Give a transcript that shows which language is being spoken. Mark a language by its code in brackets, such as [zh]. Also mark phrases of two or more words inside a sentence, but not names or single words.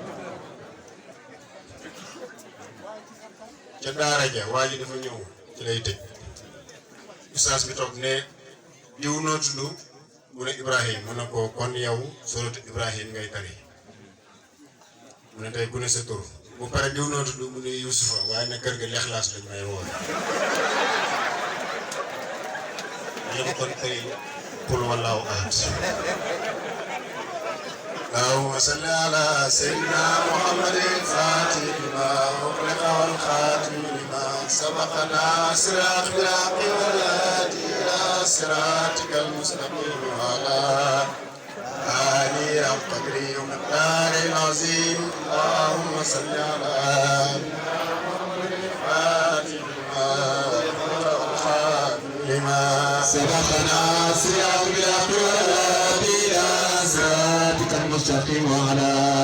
[wo] ca daara ja waa ji dafa ñëw ci lay tëj ustaas bi toog ne diw noo tudd mu ne Ibrahim mu ne ko kon yow suratu Ibrahim ngay tari mu ne tey ku ne sa tur bu pare diw noo tudd mu ne Yusufa waaye nag kër ga Lixlaas lañ may woo ñu ko kon tari [ar] قل والله أحد اللهم صل على سيدنا محمد الفاتح لما أغلق والخاتم لما سبق ناصر الأخلاق والهادي إلى صراطك المستقيم وعلى آله القدر ومقدار العظيم اللهم صل على محمد الفاتح لما أغلق والخاتم لما سبق ناصر الأخلاق والهادي إلى صراطك المستقيم وعلى